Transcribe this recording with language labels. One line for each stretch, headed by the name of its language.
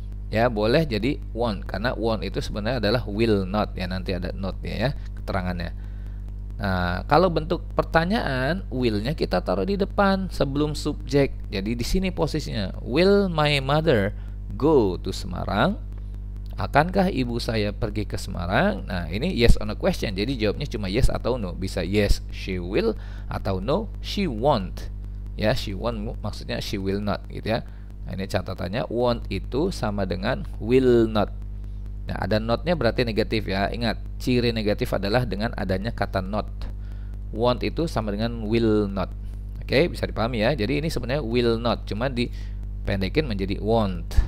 Indonesian: Ya, boleh jadi won't, karena won't itu sebenarnya adalah will not ya, nanti ada notnya ya, keterangannya. Nah, kalau bentuk pertanyaan, will-nya kita taruh di depan sebelum subjek. Jadi di sini posisinya,
English: will my mother go to Semarang?
Indonesian: Akankah ibu saya pergi ke Semarang? Nah, ini
English: yes on a question.
Indonesian: Jadi jawabnya cuma yes atau no.
English: Bisa yes she will atau no she won't.
Indonesian: Ya, she won't maksudnya
English: she will not
Indonesian: gitu ya. Nah, ini catatannya, won't itu sama dengan will not. Nah, ada notnya berarti negatif ya. Ingat, ciri negatif adalah dengan adanya kata not. Won't itu sama dengan will not. Oke, bisa dipahami ya. Jadi ini sebenarnya will not, cuma dipendekin menjadi won't.